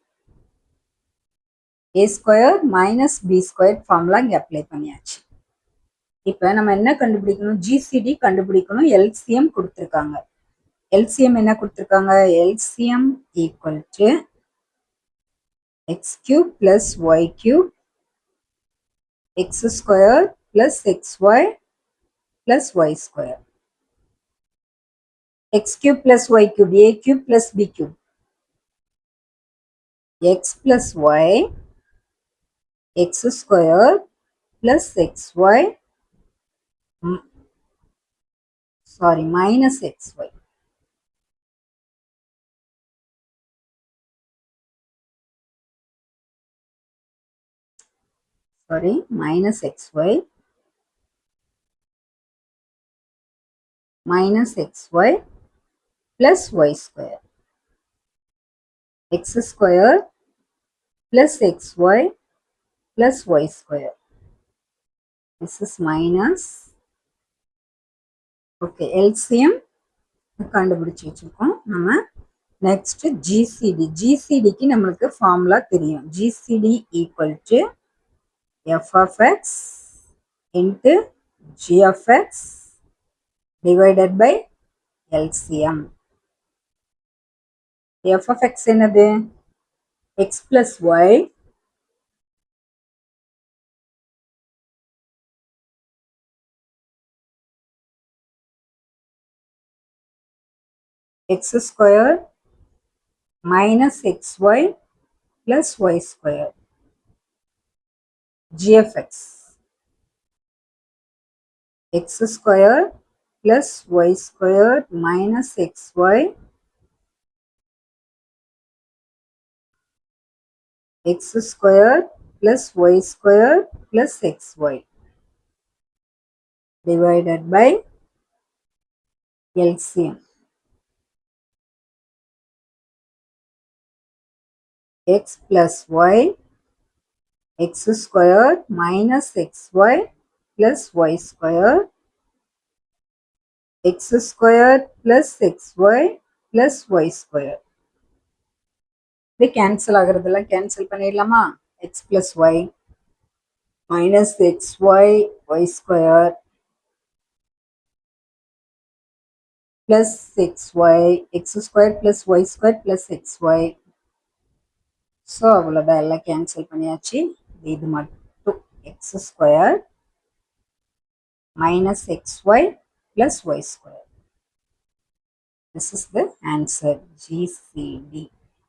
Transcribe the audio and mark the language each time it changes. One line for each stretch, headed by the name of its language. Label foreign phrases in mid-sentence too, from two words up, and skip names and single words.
English: a square minus b square formula
Tamil: இங்கே அப்ளை பண்ணியாச்சு. இப்போ நம்ம என்ன கண்டுபிடிக்கணும்? ஜிசிடி கண்டுபிடிக்கணும். எல்சிஎம் கொடுத்துருக்காங்க. LCM என்ன கொடுத்துருக்காங்க?
English: LCM equal to x cube plus y cube x square plus xy plus y square. x cube plus y cube, a cube plus b cube. x plus y x square plus xy minus xy. Minus xy minus xy plus y square. x square plus xy plus y square. This is minus. Okay, LCM
Tamil: கண்டுபிடிச்சு வச்சிருக்கோம் நம்ம.
English: next GCD.
Tamil: ஜிசிடிக்கு நம்மளுக்கு ஃபார்முலா தெரியும்.
English: GCD equal to f of x into g of x divided by LCM. f of x என்னது? x plus y x square minus xy plus y square. g of x x square plus y square minus xy x square plus y square plus xy divided by LCM. x plus y x square minus xy plus y square x square plus xy plus y square.
Tamil: இது கேன்சல் ஆகிறதெல்லாம் கேன்சல் பண்ணிடலாமா?
English: x plus y minus xy y square plus xy x square plus y square plus xy.
Tamil: ஸோ அவ்வளோதான், எல்லாம் கேன்சல் பண்ணியாச்சு. இது மட்டும்
English: x square minus xy plus y square. This is the answer, GCD.